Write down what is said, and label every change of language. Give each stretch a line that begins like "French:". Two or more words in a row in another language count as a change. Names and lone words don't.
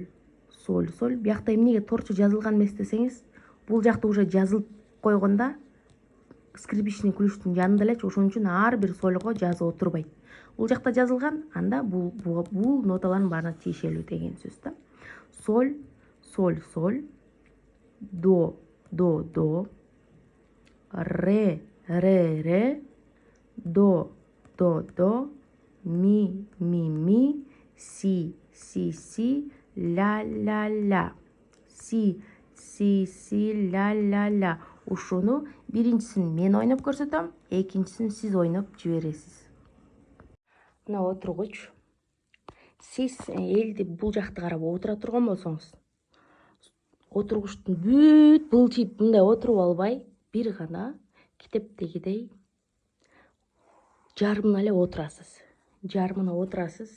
Kyrgyz: Биякта эмнеге торчо жазылган эмес десеңиз, бул жакта уже жазылып койгондо скрипичный ключтун жанында элечи, ошон үчүн ар бир сольго жазып отурбайт. Бул жакта жазылган, анда бул ноталардын баарына тиешелүү деген сөз да. Соль, до, ре, до, ми, си, ля, си, ля. Ушуну биринчисин мен ойноп көрсөтөм, экинчисин сиз ойноп жибересиз. Мына отургуч. Сиз элди бул жакты карап отура турган болсоңуз, отургучтун бүт былчыйып мындай отуруп албай, бир гана китептегидей жарымына эле отурасыз.